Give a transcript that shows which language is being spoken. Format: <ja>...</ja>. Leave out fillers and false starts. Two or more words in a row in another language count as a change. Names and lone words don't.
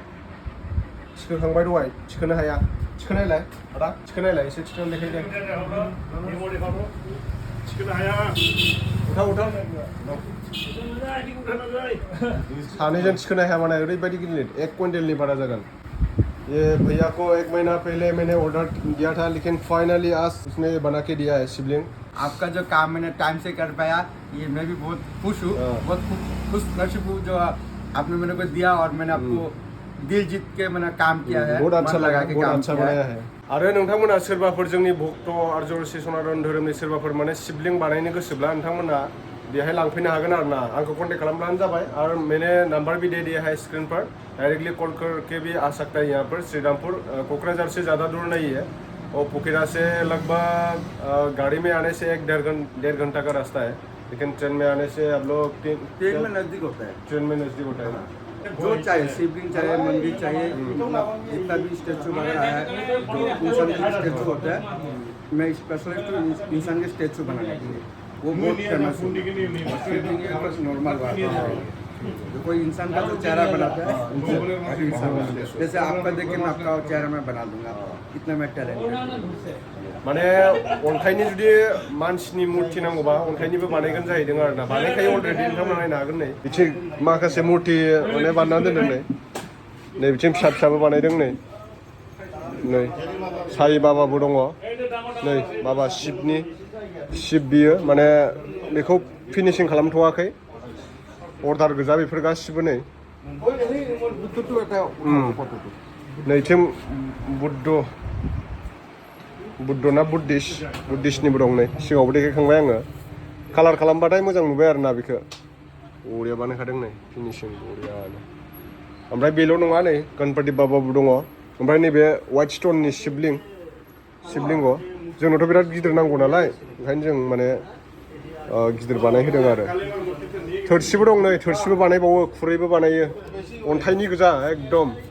<brx>थिखोखांबाय दहाय थिखोनो हाया। थिखोनायलाय आदा थिखोनायलाय एसे थिखोनानै देखायदो। थिखोनो हाया उठाव सानैजों थिखोनो हाया माने ओरैबायदि गिलिर 1 क्विंटलनि बारा जागोन।</brx> <hi>ये भैया को 1 महीना पहले मैंने ऑर्डर दिया था लेकिन फाइनली आज उसने बना के दिया है शिवलिंग। आपका जो काम मैंने टाइम से कर पाया ये मैं भी बहुत खुश हूँ। बहुत खुश नसीब हूँ जो आपने मेरे को दिया और मैंने आपको दिल जीत के मैंने काम किया है। बहुत अच्छा लगा के बहुत अच्छा बनाया है।</hi> <brx>आरो नोंथांमोना सोरबाफोर जोंनि भक्त आर्य सनातन धोरोमनि सोरबाफोर माने शिवलिंग बानायनो गोसोब्ला नोंथांमोना बेहाय लांफैनो हागोन आरोना। आंखौ कन्टेक्ट खालामब्लानो जाबाय</brx> <hi>और मैंने नंबर भी दे दिया है स्क्रीन पर। डायरेक्टली कॉल करके भी आ सकता है यहाँ पर श्रीरामपुर। कोकराझार से ज़्यादा दूर नहीं है और पोखरा से लगभग गाड़ी में आने से 1-1.5 घंटा का रास्ता है लेकिन ट्रेन में आने से आप लोग ट्रेन में नज़दीक होता है। ट्रेन में नज़दीक होता है ना। जो चाहिए शिवलिंग चाहिए मंदिर चाहिए जितना भी स्टेचू वगैरह है जो इंसान के स्टेचू होता है मैं स्पेशलिस्ट हूँ इंसान के स्टेचू बनाने के लिए। वो बहुत फेमस है। शिवलिंग एक नॉर्मल बात है जो कोई इंसान का जो चेहरा बनाता है जैसे आपका देख के मैं आपका चेहरा मैं बना दूंगा इतना मैं टैलेंटेड।</hi> <brx>माने अन्थाइनि जुदि मानसिनि मुर्ति नांगौबा अन्थाइनिबो बानायगोन जाहैदों आरोना। बानायखायो अलरेडि नोंथांमोना नायनो हागोन नै बिथिं माखासे मुर्ति माने बानायनानै दोनदों नै बिथिं फिसाबो बानायदों नै साई बाबाबो दङ नै बाबा शिब बियो माने बेखौ फिनिशिं खालामथ'वाखै अर्डार गोजा बेफोर गासिबो नै</brx> <as>বুদ্ধটো এটা ফটোটো</as> <brx>नैथिं बुद्ध ना बुद्धिस्टनिबो दं नै सिगाङावबो देखायखांबाय आङो कालार खालामबाथाय मोजां नुबाय आरोना बेखौ बरिया बानायखादों नै फिनिशिं बरियानो ओमफ्राय बेल' नङा नै गणपति बाबाबो दङ ओमफ्राय नैबे वाइट स्टननि शिबलिंग जोंनोथ' बिराद गिदिर नांगौ नालाय ओंखायनो जों माने गिदिर बानायहोदों आरो थोरसिबो दं नै थोरसिबो बानायबावो खुरैबो बानायो अन्थाइनि गोजा एकदम</brx>